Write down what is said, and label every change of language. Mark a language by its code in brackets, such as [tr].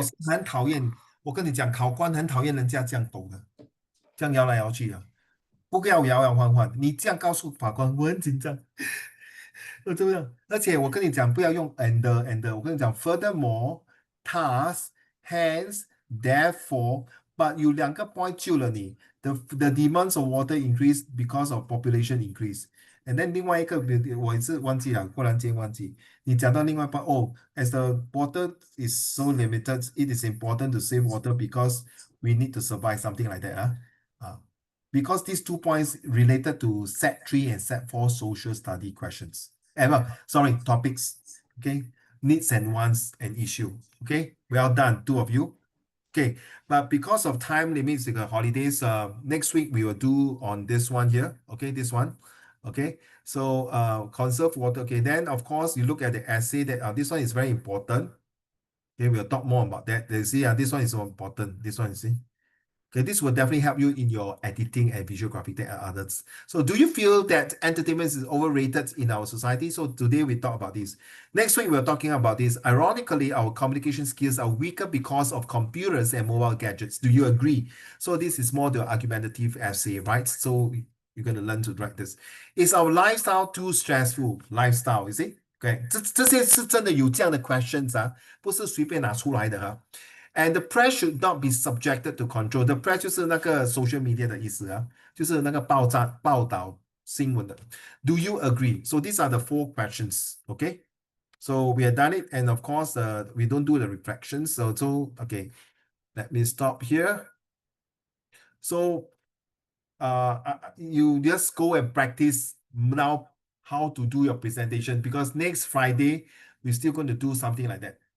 [zh] 师很讨厌，我跟你讲，考官很讨厌人家这样抖的，这样摇来摇去的，不要摇摇晃晃。你这样告诉法官，我很紧张，我怎么样？而且我跟你讲，不要用 [en] and， [zh] 我跟你讲， [en] furthermore, thus, hence, therefore，but 有两个 point 救了你，the demands of water increase because of population increase。 And then [zh] 另外一个，我也是忘记了，忽然间忘记。你讲到另外一 part，哦， [en] as the water is so limited, it is important to save water because we need to survive something like that. Because these 2 points related to set 3 and set 4 social study questions. Sorry, topics. Okay, needs and wants and issue. Okay, well done, two of you. Okay, but because of time limits, the holidays, next week we will do on this one here. Okay, this one. Okay, so conserve water. Okay, then of course you look at the essay that this one is very important. Okay, we'll talk more about that. You see, this one is so important. This one, you see. Okay, this will definitely help you in your editing and visual graphic and others. So do you feel that entertainment is overrated in our society? So today we talk about this. Next week we're talking about this. Ironically, our communication skills are weaker because of computers and mobile gadgets. Do you agree? So this is more the argumentative essay, right? So you're going to learn to write this. Is our lifestyle too stressful? Lifestyle, you see? [zh] Okay, 这些是真的有这样的 questions 啊，不是随便拿出来的哈。 [en] And the press should not be subjected to control. The press [zh] 就是那个 social media 的意思啊，就是那个报道新闻的。 [en] Do you agree? So these are the 4 questions. Okay. So we have done it, and of course, we don't do the reflections. So okay, let me stop here. So you just go and practice now how to do your presentation, because next Friday we're still going to do something like that.